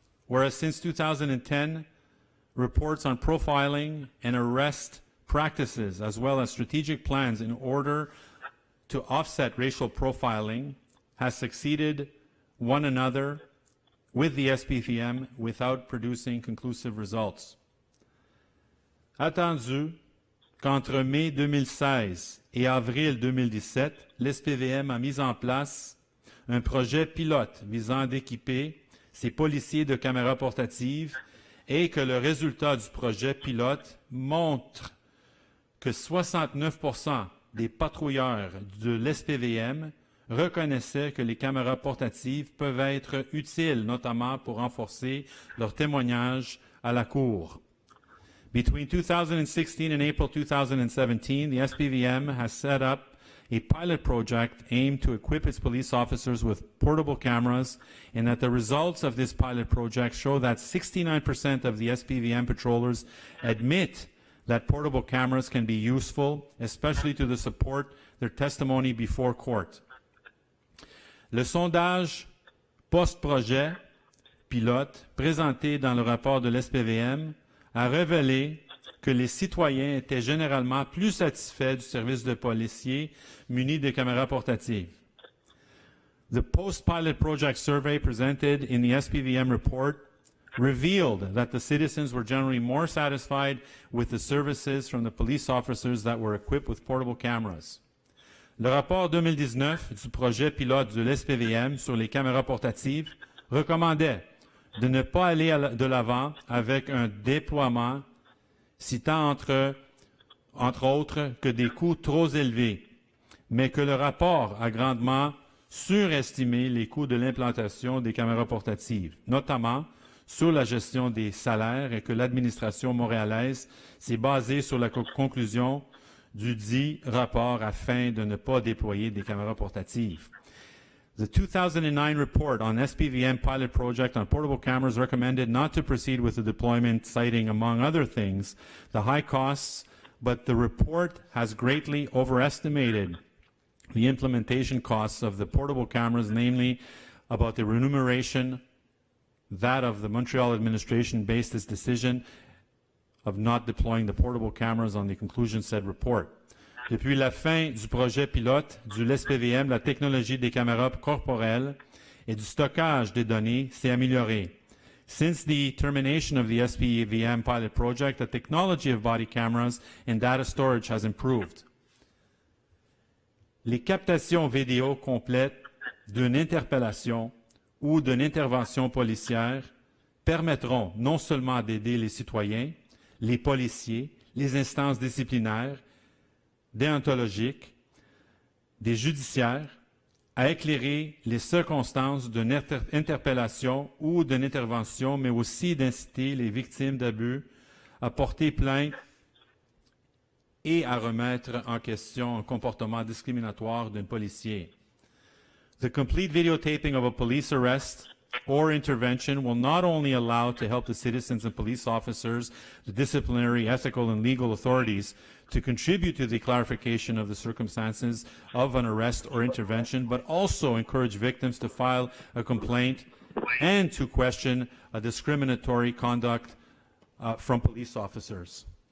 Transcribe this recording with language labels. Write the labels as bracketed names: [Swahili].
[English] Whereas since 2010, reports on profiling and arrest practices, as well as strategic plans in order to offset racial profiling, has succeeded one another with the SPVM without producing conclusive results. [French] Attendu qu'entre mai 2016 et avril 2017, l'SPVM a mis en place un projet pilote visant à équiper ses policiers de caméras portatives et que le résultat du projet pilote montre que 69% des patrouilleurs de l'SPVM reconnaissaient que les caméras portatives peuvent être utiles, notamment pour renforcer leur témoignage à la Cour. [English] Between 2016 and April 2017, the SPVM has set up a pilot project aimed to equip its police officers with portable cameras, and that the results of this pilot project show that 69% of the SPVM patrollers admit that portable cameras can be useful, especially to support their testimony before court. [French] Le sondage post-projet pilote présenté dans le rapport de l'SPVM a révélé que les citoyens étaient généralement plus satisfaits du service de policiers munis de caméras portatives. [English] The post-pilot project survey presented in the SPVM report revealed that the citizens were generally more satisfied with the services from the police officers that were equipped with portable cameras. [French] Le rapport 2019 du projet pilote de l'SPVM sur les caméras portatives recommandait de ne pas aller de l'avant avec un déploiement citant entre autres que des coûts trop élevés, mais que le rapport a grandement surestimé les coûts de l'implantation des caméras portatives, notamment sur la gestion des salaires, et que l'administration montréalaise s'est basée sur la conclusion du dit rapport afin de ne pas déployer des caméras portatives. [English] The 2009 report on SPVM pilot project on portable cameras recommended not to proceed with the deployment, citing, among other things, the high costs, but the report has greatly overestimated the implementation costs of the portable cameras, namely about the remuneration that of the Montreal administration based its decision of not deploying the portable cameras on the conclusion said report. [French] Depuis la fin du projet pilote du SPVM, la technologie des caméras corporelles et du stockage des données s'est améliorée. [English] Since the termination of the SPVM pilot project, the technology of body cameras and data storage has improved. [French] Les captations vidéo complètes d'une interpellation ou d'une intervention policière permettront non seulement d'aider les citoyens, les policiers, les instances disciplinaires, déontologiques, des judiciaires, à éclairer les circonstances d'une interpellation ou d'une intervention, mais aussi d'inciter les victimes d'abus à porter plainte et à remettre en question un comportement discriminatoire d'un policier. [English] The complete videotaping of a police arrest or intervention will not only allow to help the citizens and police officers, the disciplinary, ethical, and legal authorities to contribute to the clarification of the circumstances of an arrest or intervention, but also encourage victims to file a complaint and to question a discriminatory conduct from police officers.